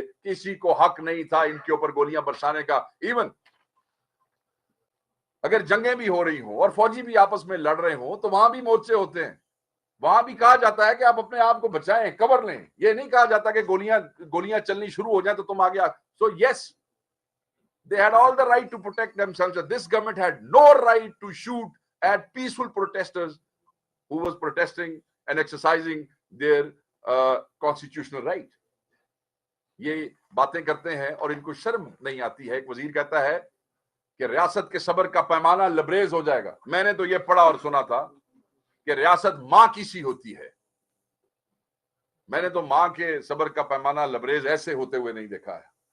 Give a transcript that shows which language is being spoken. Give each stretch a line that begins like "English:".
Hindi: किसी को हक नहीं था इनके ऊपर गोलियां बरसाने का। इवन अगर जंगें भी हो रही हो और फौजी भी आपस में लड़ रहे हो तो वहां भी मोर्चे होते हैं, वहां भी कहा जाता है कि आप अपने आप को बचाएं, कवर लें। ये नहीं कहा जाता कि गोलियां चलनी शुरू हो जाए तो तुम आगे आ।
English: So yes, they had all the right to protect themselves, and this government had no right to shoot at peaceful protesters who was protesting and exercising their constitutional right.
Hindi: ये बातें करते हैं और इनको शर्म नहीं आती है। एक वजीर कहता है कि रियासत के सब्र का पैमाना लबरेज हो जाएगा। मैंने तो ये पढ़ा और सुना था कि रियासत मां की सी होती है। मैंने तो मां के सब्र का पैमाना लबरेज ऐसे होते हुए नहीं देखा है।